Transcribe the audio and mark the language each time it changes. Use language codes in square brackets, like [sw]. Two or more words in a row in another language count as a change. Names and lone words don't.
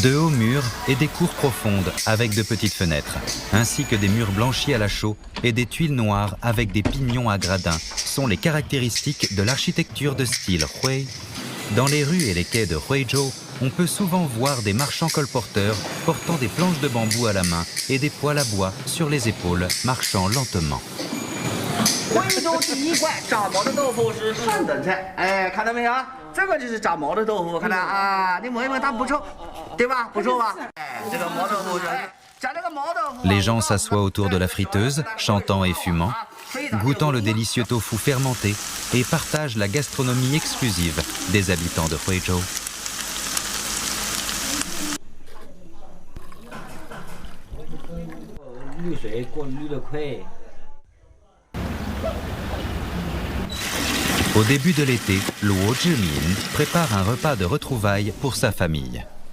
[fr] De hauts murs et des cours profondes avec de petites fenêtres, ainsi que des murs blanchis à la chaux et des tuiles noires avec des pignons à gradins sont les caractéristiques de l'architecture de style Hui. Dans les rues et les quais de Huizhou, on peut souvent voir des marchands colporteurs portant des planches de bambou à la main et des poêles à bois sur les épaules, marchant lentement. [zh] 徽州第一怪炸毛的豆腐是上等菜，哎，看到没有？这个就是炸毛的豆腐，看到啊？你闻一闻，它不臭，对吧？不臭吧？哎，这个毛豆腐炸这个毛豆腐。 [fr] Les gens s'assoient autour de la friteuse, chantant et fumant, goûtant le délicieux tofu fermenté et partagent la gastronomie exclusive des habitants de Huizhou. Au début de l'été, Luo Zhimin prépare un repas de retrouvailles pour sa famille.